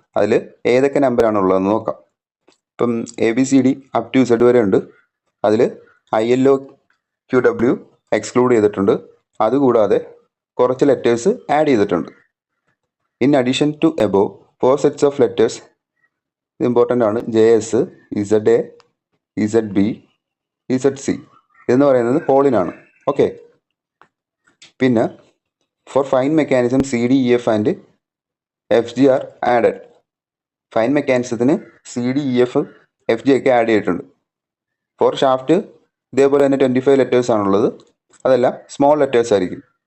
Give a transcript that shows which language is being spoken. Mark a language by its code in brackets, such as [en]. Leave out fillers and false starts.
[ml] അതിൽ ഏതൊക്കെ നമ്പറാണ് ഉള്ളതെന്ന് നോക്കാം. ഇപ്പം ABCD അപ് ടു Z വരെ ഉണ്ട്. അതിൽ ILO QW എക്സ്ക്ലൂഡ് ചെയ്തിട്ടുണ്ട്. അതുകൂടാതെ കുറച്ച് ലെറ്റേഴ്സ് ആഡ് ചെയ്തിട്ടുണ്ട്. [en] in addition to above 4 sets of letters, [ml] ഇത് ഇമ്പോർട്ടൻ്റ് ആണ്. JS, ZA, ZB, ZC എന്ന് പറയുന്നത് ഹോളിനാണ്. [en] Okay, പിന്നെ for fine mechanism CD, EF and FG are added. [ml] Fine മെക്കാനിസത്തിന് CD, EF, FG ഒക്കെ ആഡ് ചെയ്തിട്ടുണ്ട്. ഫോർ ഷാഫ്റ്റ് ഇതേപോലെ തന്നെ 25 ലെറ്റേഴ്സ് ആണുള്ളത്. അതെല്ലാം സ്മോൾ ലെറ്റേഴ്സ് ആയിരിക്കും.